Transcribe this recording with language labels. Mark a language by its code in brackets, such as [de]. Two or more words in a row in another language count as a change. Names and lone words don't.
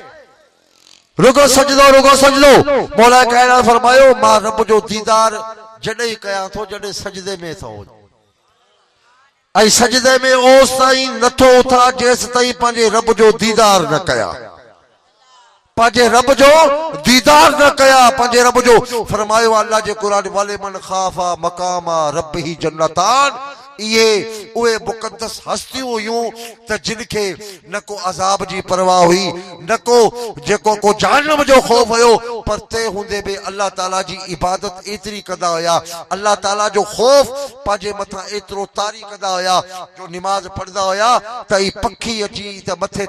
[sd] रुगो सजदो मौला कायनात फरमायो मां रब जो दीदार जॾहिं कयां थो जॾहिं सजदे में थो ऐं सजदे में ओस ताईं नथो उथां जेसि ताईं पंहिंजे रब जो दीदार न कयां पंहिंजे रब जो दीदार न कयां पंहिंजे रब जो फरमायो अल्लाह जे क़ुरान वाले [ar] من خاف مقام ربي جنتان [sd] ये उहे मुक़द्दस हस्तियूं हुयूं त जिन खे न को अज़ाब जी परवाह हुई न को जेको को जहन्नम जो खौफ हुयो पर ते हूंदे बि अल्लाह ताला जी इबादत एतिरी कंदा हुया अल्लाह ताला जो खौफ पंहिंजे मथां एतिरो तारी कंदा हुया जो निमाज़ पढ़ंदा हुया त ई पखी अची त मथे